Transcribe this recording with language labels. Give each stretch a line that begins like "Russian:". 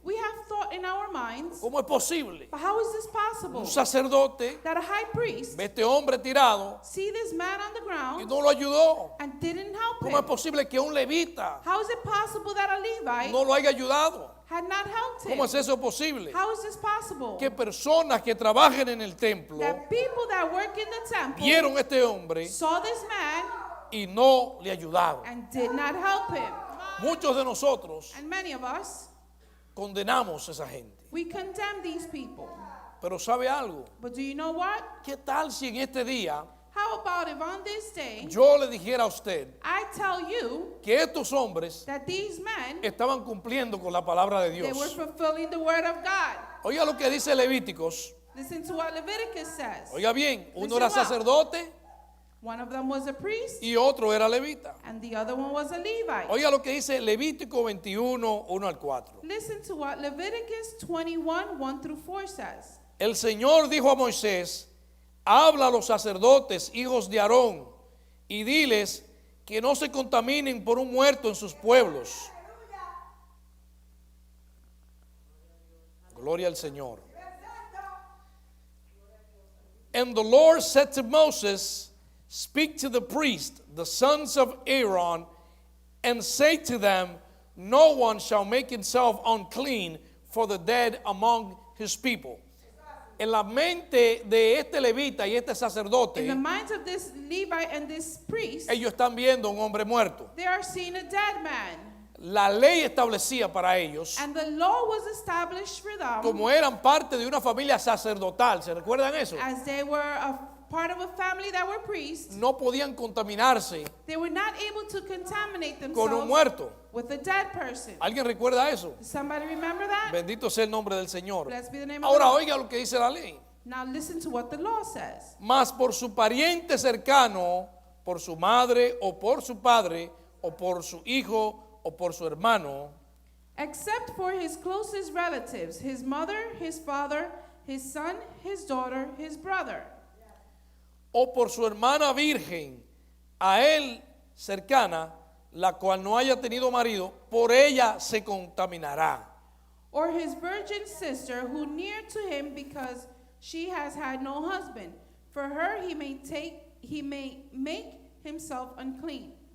English: we have thought in our minds,
Spanish: ¿cómo es posible?
English: but how is this possible?
Spanish: Un sacerdote
English: That a high priest
Spanish: ve a este hombre tirado
English: see this man on the
Spanish: y
English: ground
Spanish: no lo ayudó.
English: and didn't help
Spanish: ¿Cómo es
English: him?
Spanish: posible que un levita
English: How is it possible that a Levite
Spanish: no lo haya ayudado?
English: had not helped him?
Spanish: ¿Cómo es eso posible?
English: How is this possible?
Spanish: Que personas que trabajen en el templo
English: That people that work in the temple
Spanish: vieron a este hombre
English: saw this man
Spanish: y no le ayudaron.
English: and did not help him.
Spanish: Muchos de nosotros
English: And many of us,
Spanish: condenamos a esa gente.
English: we condemn these people.
Spanish: Pero ¿sabe algo?
English: But do you know what?
Spanish: ¿Qué tal si en este día
English: How about if on this day
Spanish: yo le dijera a usted
English: I tell you
Spanish: que estos hombres
English: that these men,
Spanish: estaban cumpliendo con la palabra de
English: they were
Spanish: Dios?
English: fulfilling the word of God?
Spanish: Oiga lo que dice Levíticos.
English: Listen to what Leviticus says.
Spanish: Oiga bien, uno
English: Listen
Spanish: era
English: well.
Spanish: sacerdote
English: One of them was a priest
Spanish: y otro era levita.
English: and the other one was a Levite.
Spanish: Oiga lo que dice Levítico 21, 1 al 4.
English: Listen to what Leviticus 21, 1 through 4 says.
Spanish: El Señor dijo a Moisés, habla a los sacerdotes, hijos de Aarón, y diles que no se contaminen por un muerto en sus pueblos. Gloria al Señor.
English: And the Lord said to Moses, speak to the priest, the sons of Aaron, and say to them, no one shall make himself unclean for the dead among his people.
Spanish: En la mente de este levita y este sacerdote,
English: In the minds of this Levite and this priest,
Spanish: ellos están viendo un hombre muerto.
English: they are seeing a dead man.
Spanish: La ley establecía para ellos,
English: And the law was established for them
Spanish: como eran parte de una familia sacerdotal, ¿se recuerdan eso?
English: as they were a part of a family that were priests.
Spanish: No podían contaminarse
English: They were not able to contaminate
Spanish: con un
English: themselves
Spanish: muerto.
English: with a dead person.
Spanish: ¿Alguien recuerda eso?
English: Does somebody remember that?
Spanish: Bendito sea el nombre del Señor.
English: Blessed be the name of
Spanish: Ahora
English: the Lord.
Spanish: oiga lo que dice la ley.
English: Now listen to what the law says.
Spanish: Mas por su pariente cercano, por su madre o por su padre o por su hijo o por su hermano,
English: Except for his closest relatives, his mother, his father, his son, his daughter, his brother,
Spanish: o por su hermana virgen, a él cercana, la cual no haya tenido marido, por ella se contaminará.
English: or his virgin sister who near to him because she has had no husband. For her he may make himself unclean.